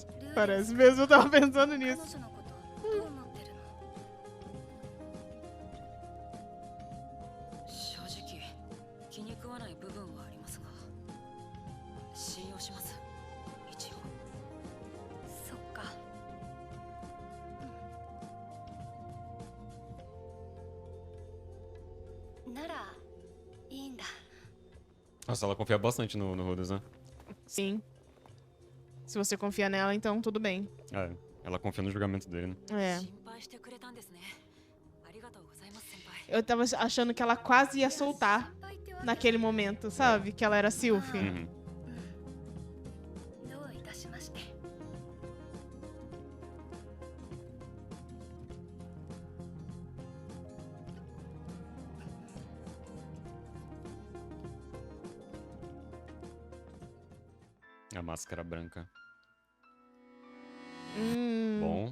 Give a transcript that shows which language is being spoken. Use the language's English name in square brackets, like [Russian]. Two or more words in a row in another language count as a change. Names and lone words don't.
[Portuguese] parece mesmo, eu tava pensando nisso. [Japanese] 彼女のことどう思ってるの？正直気に食わない部分はありますが、信用します。一応。そっか。ならいいんだ。 [Portuguese] Nossa, ela confia bastante no Rhodes, né? Sim. Se você confia nela, então tudo bem. É, ela confia no julgamento dele, né? É. [Japanese] 心配してくれたんですね。ありがとうございます先輩。 [Portuguese] Eu tava achando que ela quase ia soltar naquele momento, sabe? Que ela era Sylph. Uhum. [Japanese] どういたしまして。 [Portuguese] A máscara branca. Bom.